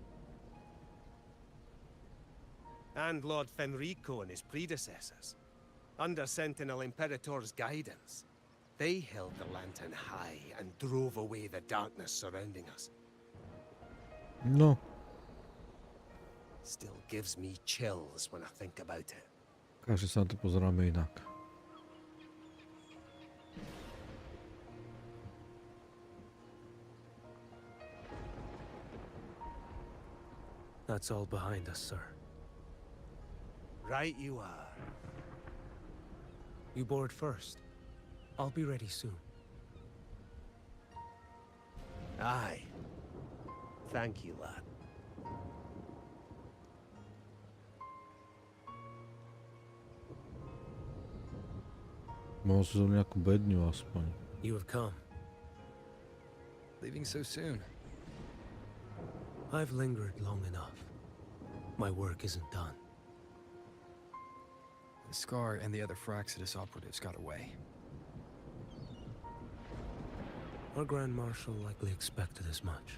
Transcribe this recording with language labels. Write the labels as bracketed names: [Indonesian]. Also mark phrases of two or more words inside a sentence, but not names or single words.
[English] And Lord Fenrico and his predecessors. Under Sentinel Imperator's guidance, they held the lantern high and drove away the darkness surrounding us. No. Still gives me chills when I think about it. [Slovak] Každý sa na to pozeráme inak. [English] That's all behind us, sir. Right you are. You board first. I'll be ready soon. Aye. Thank you, lad. [Slovak] Mohol si zobrať nejakú bedňu aspoň. [English] You have come. Leaving so soon. I've lingered long enough. My work isn't done. The Scar and the other Fraxidus operatives got away. Our Grand Marshal likely expected as much.